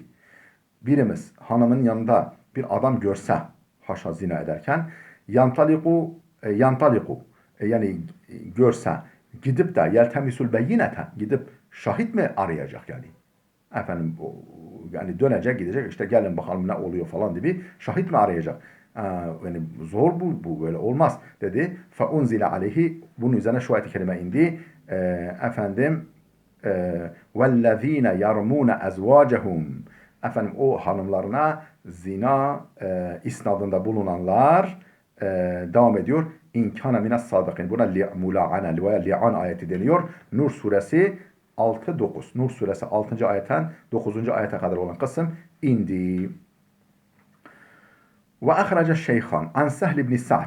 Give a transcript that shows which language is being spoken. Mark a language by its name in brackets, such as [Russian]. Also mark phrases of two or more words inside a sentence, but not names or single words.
[Turkish] Birimiz hanımın yanında bir adam görse haşa zina ederken yantaliku yani görse gidip de [Arabic] يلتمس البينة, [Turkish] gidip şahit mi arayacak yani? Efendim yani dönecek gidecek işte gelin bakalım ne oluyor falan gibi şahit mi arayacak? Yani zor bu böyle olmaz dedi. [Arabic] فأنزل عليه, [Turkish] bunun üzerine şu ayet-i kerime indi. Efendim [Arabic] وَالَّذ۪ينَ يَرْمُونَ اَزْوَاجَهُمْ [Turkish] Efendim o hanımlarına zina isnadında bulunanlar devam ediyor. [Arabic] إن كان من الصادقين. [Turkish] Buna mula'ane veya li'an ayeti deniyor. Nur suresi 6-9. Nur suresi 6. ayetten 9. ayete kadar olan kısım indi. [Arabic] وأخرج الشيخان عن سهل بن سعد.